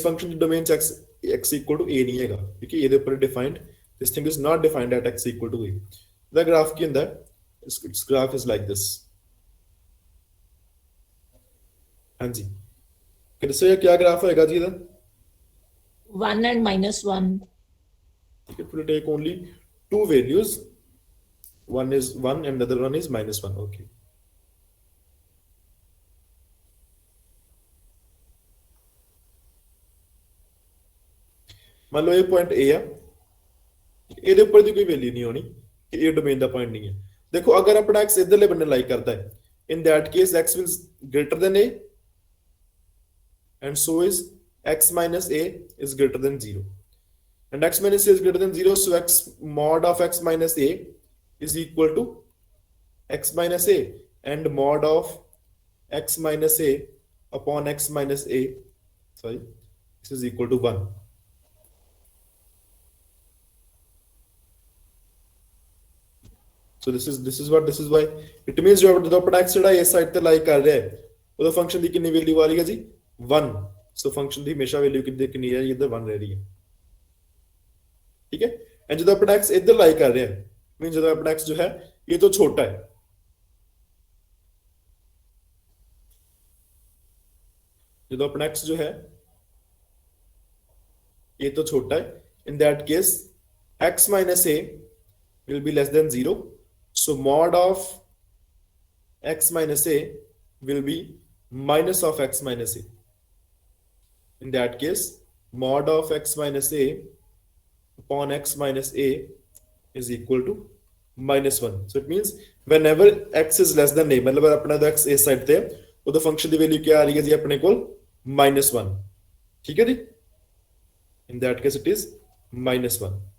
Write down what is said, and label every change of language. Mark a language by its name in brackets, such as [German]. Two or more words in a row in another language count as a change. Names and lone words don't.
[Punjabi] ਫੰਕਸ਼ਨ ਦੀ ਡੋਮੇਨ 'ਚ x [English] equal to [Punjabi] a ਨਹੀਂ ਹੈਗਾ ਕਿਉਂਕਿ ਇਹਦੇ ਉੱਪਰ डिफाइंड [English] this thing is not defined at x equal to a the graph [Punjabi] ਕੀ ਹੁੰਦਾ [English] its graph is like this [Punjabi] ਹਾਂਜੀ ਕਿ ਦੱਸੋ ਇਹ ਕੀ ਗ੍ਰਾਫ ਹੋਏਗਾ ਜੀ ਇਹਦਾ [English] 1 and -1. [Hindi] ठीक है, [English] it will take only two values. One is 1 and the other one is -1. [Punjabi] Okay. [Hindi] मान लो ये पॉइंट ए है [Punjabi] ਇਹਦੇ ਉੱਪਰ ਦੀ ਕੋਈ ਵੈਲਿਊ ਨਹੀਂ ਹੋਣੀ ਕਿ ਇਹ ਡੋਮੇਨ ਦਾ ਪੁਆਇੰਟ ਨਹੀਂ ਹੈ ਦੇਖੋ ਅਗਰ ਆਪਣਾ x ਇਧਰਲੇ ਬੰਨੇ ਲਾਈ ਕਰਦਾ ਹੈ [English] in that case x will greater than a and so is x minus a is greater than 0 and x minus a is greater than 0 so x mod of x minus a is equal to x minus a and mod of x minus a upon x minus a sorry this is equal to 1 so this is why it means [Hindi] जो अपना x [Punjabi] ਜਿਹੜਾ ਇਸ ਸਾਈਡ ਤੇ ਲਾਈ ਕਰ ਰਿਹਾ ਹੈ ਉਹਦਾ ਫੰਕਸ਼ਨ ਦੀ ਕਿੰਨੀ ਵੈਲਿਊ ਆ ਰਹੀ ਹੈ ਜੀ 1 ਸੋ ਫੰਕਸ਼ਨ ਦੀ ਹਮੇਸ਼ਾ ਵੈਲਿਊ ਕਿੰਨੀ ਹੈ ਇੱਧਰ 1 ਰਹਿ ਰਹੀ ਹੈ [Hindi] ठीक है एंड जो अपना x इधर लाई कर रहा है मीन जो अपना x जो है ये तो छोटा है जो अपना x जो है ये तो छोटा है [English] in that case x minus a will be less than 0 so mod of x minus a will be minus of x minus a in that case mod of x minus a upon x minus a is equal to -1 so it means whenever x is less than a [Hindi] मतलब अपना तो x इस साइड ते [Punjabi] ਉਹਦਾ ਫੰਕਸ਼ਨ ਦੀ ਵੈਲਿਊ ਕੀ ਆ ਰਹੀ ਹੈ ਜੀ ਆਪਣੇ ਕੋਲ -1 ਠੀਕ ਹੈ ਜੀ [English] in that case it is -1